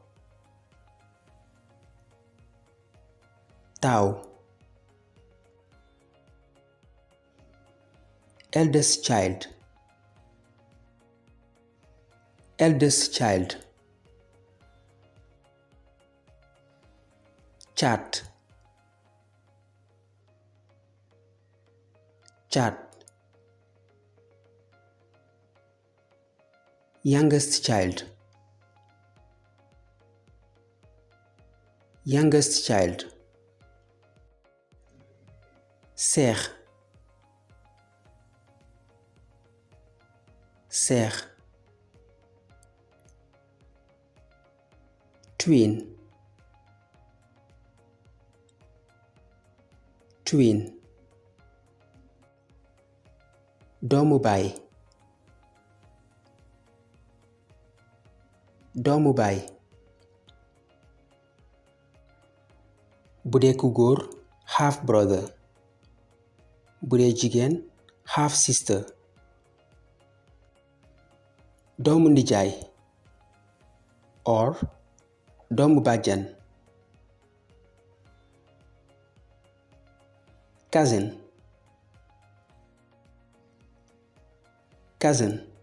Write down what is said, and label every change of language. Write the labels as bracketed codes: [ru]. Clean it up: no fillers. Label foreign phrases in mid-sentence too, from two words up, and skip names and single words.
[en] taaw eldest child eldest child [wo] caat caat [en] youngest child youngest child seex [wo] sœur, [en] twin, twin, [wo] doomu baay, doomu baay. Bu dee ku góor [en] half brother, [wo] bu dee jigéen [en] half sister. [wo] Doomu ndijaay or doomu bàjjan. [en] Cousin, cousin.